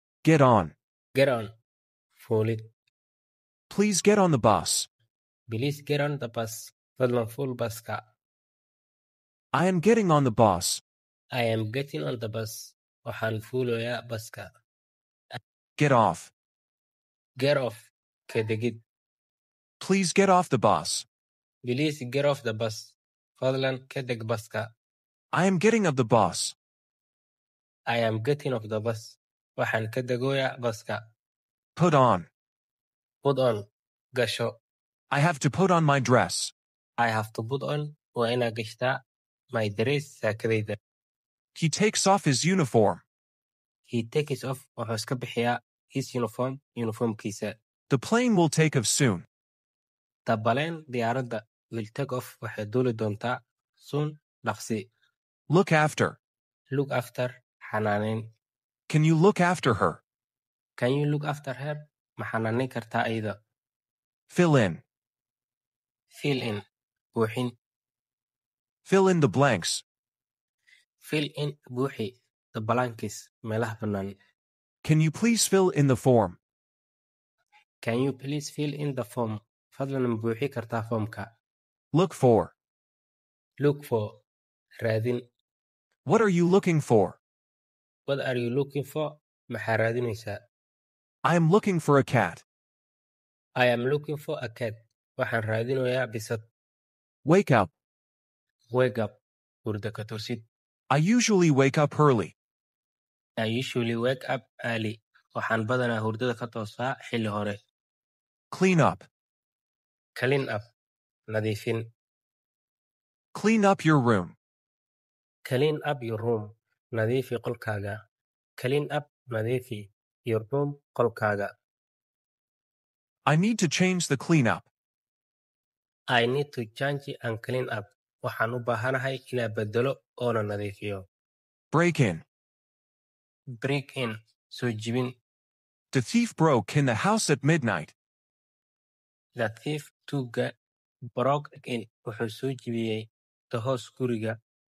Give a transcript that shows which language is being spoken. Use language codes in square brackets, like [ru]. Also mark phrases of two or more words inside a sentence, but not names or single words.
[en] Get on. Get on. Fuulid. Please get on the bus. Please get on the bus. [so] Fadlan fuul baska. [en] I am getting on the bus. I am getting on the bus. [so] Waxaan fuulayaa baska. [en] Get off. Get off. [so] Ka degid. [en] Please get off the bus. Please get off the bus. [so] Fadlan ka deg baska. [en] I am getting off the bus. I am getting off the bus. [so] Waxaan ka degoyaa baska. [en] Put on. Put on. Gasho. I have to put on my dress. I have to put on. [so] Waa inaa gashtaa [en] my dress [so] saakadayda. [en] He takes off his uniform. He takes off. [so] Wuxuu iska bixiyaa his uniformkiisa. [en] The plane will take off soon. [so] Dabaleen diyaaradda [en] will take off [so] waxay duuli doontaa soon dhaqsi. [en] Look after. Look after. Xanaaneyn. Can you look after her? Can you look after her? [so] Ma xanaaneyn kartaa ayada? [en] Fill in. Fill in. Buuxin. Fill in the blanks. Fill in. Buuxi. The blanks. [so] Meelaha bannaan. [en] Can you please fill in the form? Can you please fill in the form? [so] Fadlan ma buuxi kartaa foomka. [en] Look for. Look for. Raadin. What are you looking for? What are you looking for? [so] Maxaa raadinaysaa? [en] I am looking for a cat. I am looking for a cat. [so] Waxaan raadinayaa bisad. [en] Wake up. Wake up. [so] Hurda ka toosid. [en] I usually wake up early. I usually wake up early. [so] Waxaan badanaa hurdada ka toosaa xilli hore. [en] Clean up. Clean up. Nadiifin. Clean up your room. Clean up your room. [so] Nadiifi qolkaaga. [en] Clean up. Nadiifi your room. Qolkaaga. I need to change the cleanup. I need to change and clean up. [so] Waxaan u baahanahay inaan bedelo oona nadiifiyo. [en] Break in. Break in. [so] Soo jibin. [en] The thief broke in the house at midnight. The thief broke in. [so] Wuxuu soo jibiyey [en] the house [so] guriga